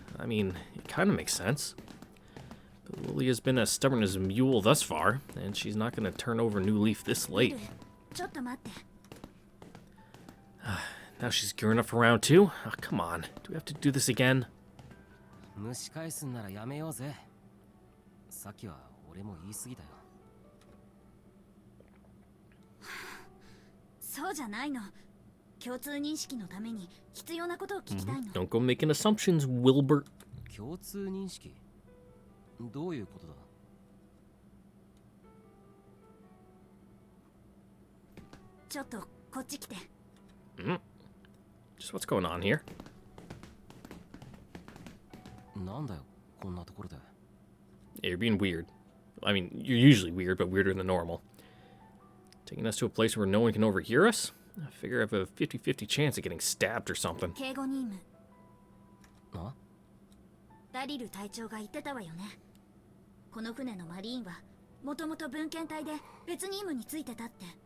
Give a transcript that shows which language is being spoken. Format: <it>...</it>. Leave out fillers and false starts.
<en>I mean, it kind of makes sense. But Lily has been as stubborn as a mule thus far, and she's not going to turn over a new leaf this late. Now she's gearing up for round 2? Oh, come on. Do we have to do this again?</en> <ja>蒸し返すんならやめようぜ。さっきは俺も言い過ぎだよ。そうじゃないの。共通認識のために必要なことを聞きたいの。</ja> <en>Don't go making assumptions, Wilbur.</en> <ja>共通認識？どういうことだ？ちょっとこっち来て。</ja> <en>Just what's going on here?</en> <ja>なんだよ、こんなところで。</ja> <en>Yeah, you're being weird. I mean, you're usually weird, but weirder than normal. Taking us to a place where no one can overhear us? I figure I have a 50-50 chance of getting stabbed or something.</en> <ja>警護任務。あ？ダリル隊長が言ってたわよね。この船のマリーンはもともと文献隊で別任務についてたって。</ja>